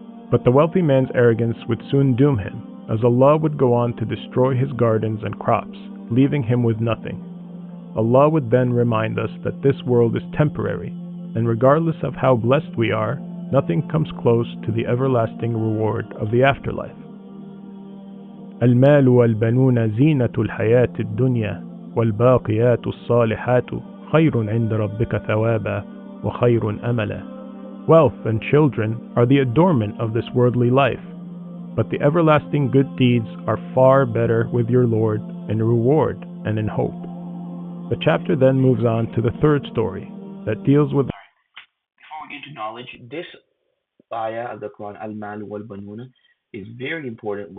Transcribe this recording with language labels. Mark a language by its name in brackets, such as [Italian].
[English] But the wealthy man's arrogance would soon doom him, as Allah would go on to destroy his gardens and crops, leaving him with nothing. Allah would then remind us that this world is temporary, and regardless of how blessed we are, nothing comes close to the everlasting reward of the afterlife. [Arabic] المال والبنون زينة الحياة الدنيا والباقيات الصالحات خير عند ربك ثوابا وخير أملا. [English] Wealth and children are the adornment of this worldly life, but the everlasting good deeds are far better with your Lord in reward and in hope. The chapter then moves on to the third story that deals with Before we get into knowledge, this ayah of the Quran, Al-Mal wal Banuna, is very important.